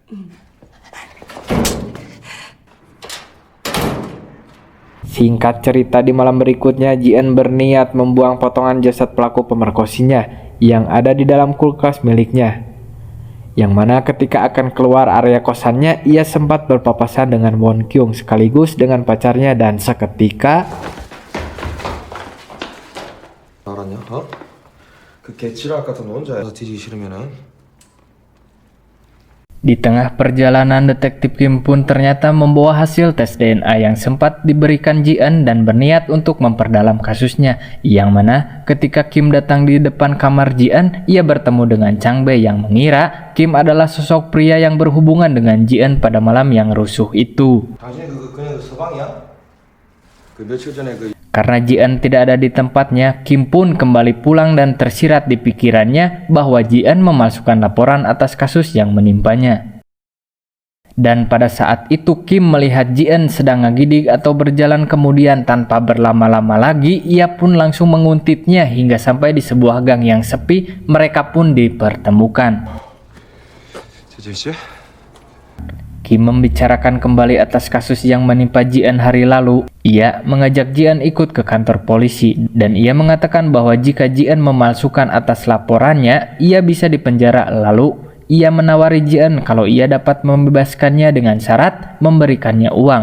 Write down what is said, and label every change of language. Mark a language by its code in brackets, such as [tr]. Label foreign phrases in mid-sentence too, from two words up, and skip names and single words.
[id] Singkat cerita, di malam berikutnya Jian berniat membuang potongan jasad pelaku pemerkosinya yang ada di dalam kulkas miliknya. Yang mana ketika akan keluar area kosannya, ia sempat berpapasan dengan Won Kyung sekaligus dengan pacarnya dan seketika [ko] 알았냐? 어? 그 개치락 같은 너 혼자 뒤지기 싫으면은 [id] di tengah perjalanan detektif Kim pun ternyata membawa hasil tes DNA yang sempat diberikan Jian dan berniat untuk memperdalam kasusnya. Yang mana ketika Kim datang di depan kamar Jian, ia bertemu dengan Chang Bei yang mengira Kim adalah sosok pria yang berhubungan dengan Jian pada malam yang rusuh itu. [ko] 당신이 그냥 서방이야? 그 며칠 전에 그 [id] Karena Jian tidak ada di tempatnya, Kim pun kembali pulang dan tersirat di pikirannya bahwa Jian memalsukan laporan atas kasus yang menimpanya. Dan pada saat itu Kim melihat Jian sedang ngagidik atau berjalan, kemudian tanpa berlama-lama lagi ia pun langsung menguntitnya hingga sampai di sebuah gang yang sepi. Mereka pun dipertemukan. [ko] 재재 씨? [id] Kim membicarakan kembali atas kasus yang menimpa Jian hari lalu. Ia mengajak Jian ikut ke kantor polisi dan ia mengatakan bahwa jika Jian memalsukan atas laporannya, ia bisa dipenjara. Lalu ia menawari Jian kalau ia dapat membebaskannya dengan syarat memberikannya uang.